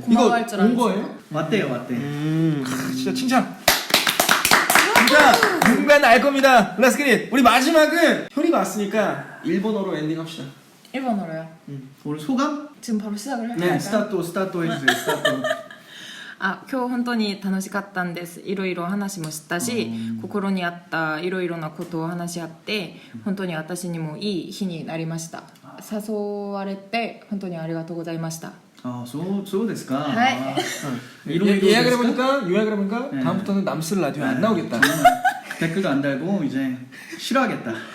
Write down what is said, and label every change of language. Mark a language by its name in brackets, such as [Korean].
[Korean] 고마워할 줄 온 아는 거예요? 왔대요, 왔대. 진짜 칭찬. 진짜 누군가는 알 겁니다. 렛츠기릿. 우리 마지막은 효리가 왔으니까 일본어로 엔딩합시다. 1번으로요. 오늘 소감? 지금 바로 시작을 할까요? 네, 스타트 해주세요. 스타트. [Japanese] 今日本当に楽しかったんです。いろいろ話もしたし、心にあったいろいろなことを話し合って、本当に私にもいい日になりました。誘われて本当にありがとうございました。そうですか. [Korean] 네. 예약을 해보니까 다음부터는 남슬 라디오 안 나오겠다. 댓글도 안 달고 이제 싫어하겠다.